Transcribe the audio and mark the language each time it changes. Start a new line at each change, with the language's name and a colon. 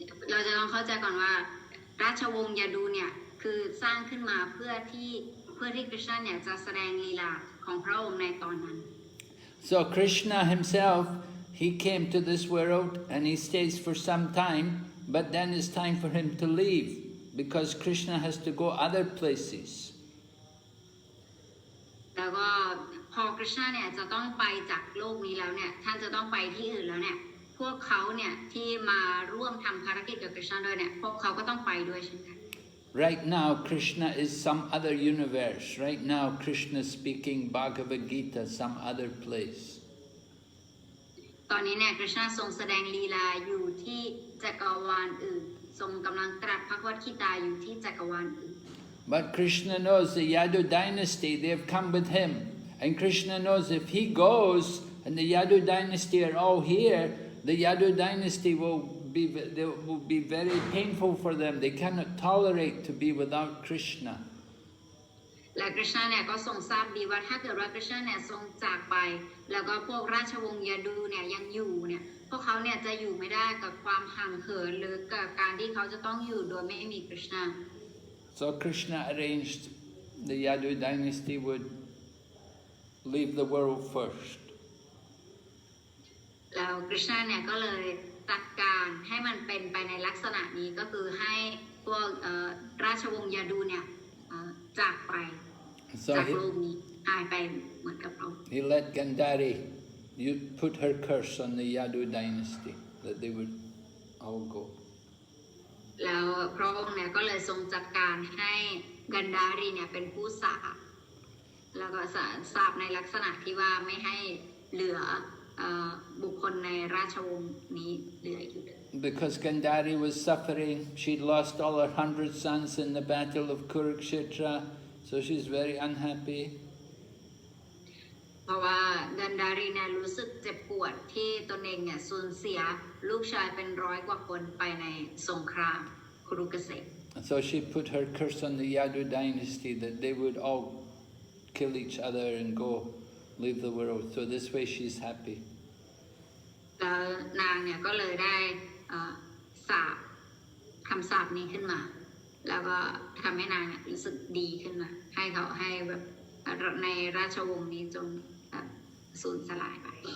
Thai: เราจะต้องเข้าใจก่อนว่าราชวงศ์ยาดูเนี่ยคือสร้างขึ้นมาเพื่อที่คริชนาเนี่ยจะแสดงลีลาของพระองค์ในตอนนั้น
English: So Krishna himself, he came to this world and he stays for some time, but then it's time for him to leave because Krishna has to go other places.
Thai: แล้วก็พอคริชนาเนี่ยจะต้องไปจากโลกนี้แล้วเนี่ยท่านจะต้องไปที่อื่นแล้วเนี่ยพวกเขาเนี่ยที่มาร่วมทำภารกิจกับคริชนาด้วยเนี่ยพวกเขาก็ต้องไปด้วยเช่นกัน
English: Right now Krishna is some other universe. Right now Krishna is speaking Bhagavad Gita some other place.
Thai: ตอนนี้เนี่ยคริชนาทรงแสดงลีลาอยู่ที่จักรวาลอื่นทรงกำลังตรัสพระวคีตาอยู่ที่จักรวาลอื่น
English: But Krishna knows the Yadu dynasty, they have come with him. And Krishna knows if he goes and the Yadu dynasty are all here, the Yadu dynasty will be very painful for them. They cannot tolerate to be without Krishna.
Thai: และคริชนาเนี่ยก็ทรงทราบดีว่าถ้าเกิดว่าคริชนาเนี่ยทรงจากไปแล้วก็พวกราชวงศ์ยาดูเนี่ยยังอยู่เนี่ยพวกเขาเนี่ยจะอยู่ไม่ได้กับความห่างเหินหรือกับการที่เขาจะต้องอยู่โดยไม่มีคริชนา
English: So Krishna arranged the Yadu dynasty would leave the world first.
Thai: แล้วคริชนาเนี่ยก็เลยจัดการให้มันเป็นไปในลักษณะนี้ก็คือให้พวกราชวงศ์ยาดูเนี่ยจากไปจากโลกนี้ หายไปเหมือนกับเรา
English: He let Gandhari you put her curse on the Yadu dynasty that they would all go.
Thai: แล้วพระองค์เนี่ยก็เลยทรงจัดการให้กันดารีเนี่ยเป็นผู้สาปแล้วก็สาปในลักษณะที่ว่าไม่ให้เหลือบุคคลในราชวงศ์นี้เหลืออยู่เลย
English: Because Gandhari was suffering, she'd lost all her 100 sons in the battle of Kurukshetra, so she's very unhappy.
Thai: เพราะว่ากันดารีเนี่ยรู้สึกเจ็บปวดที่ตนเองเนี่ยสูญเสียลูกชายเป็น100 กว่าคนไปในสงครามคุรุเกษตร
English: So she put her curse on the Yadu dynasty that they would all kill each other and go leave the world. So this way she's happy.
Thai: แล้วนางเนี่ยก็เลยได้สาปคำสาปนี้ขึ้นมาแล้วก็ทำให้นางเนี่ยรู้สึกดีขึ้นมาให้เขาให้แบบในราชวงศ์นี้จงสูญสลายไป